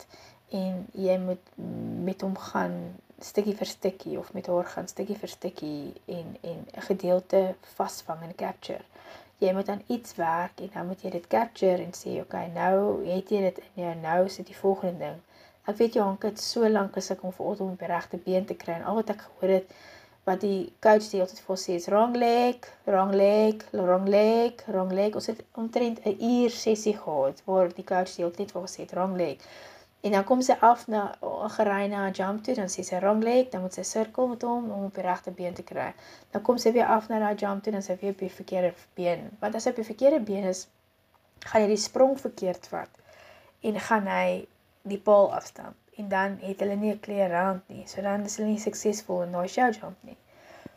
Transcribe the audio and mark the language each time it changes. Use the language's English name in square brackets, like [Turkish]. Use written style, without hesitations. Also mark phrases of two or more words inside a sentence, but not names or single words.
[Afrikaans] En jy moet met hom gaan stukkie vir stukkie, of met haar gaan stukkie vir stukkie en 'n gedeelte vasvang en capture. Jy moet aan iets werk en dan moet jy dit capture en sê, okay, nou het jy dit in jou, nou is dit die volgende ding. Ek weet Janke het so lank gesukkel om vir Otto om op die regte been te kry en al wat ek gehoor het, wat die coach die altyd vir ons sê is [English] wrong leg, wrong leg, wrong leg, wrong leg. [Afrikaans] Ons het omtrent 'n uur sessie gehad waar die coach die altyd vir ons sê [English] wrong leg. [Afrikaans] En dan kom sy af gery na 'n jump toe, dan sê sy [English] wrong leg, [Afrikaans] dan moet sy sirkel met hom om op die regte been te kry. Dan kom sy weer af na daai jump toe, dan sy weer op die verkeerde been. Want as hy op die verkeerde been is, gaan hy die sprong verkeerd vat en gaan hy die paal afstamp. En dan het hulle nie 'n [English] clear round [Afrikaans] nie. So dan is hulle nie suksesvol in daai [English] show jump [Afrikaans] nie.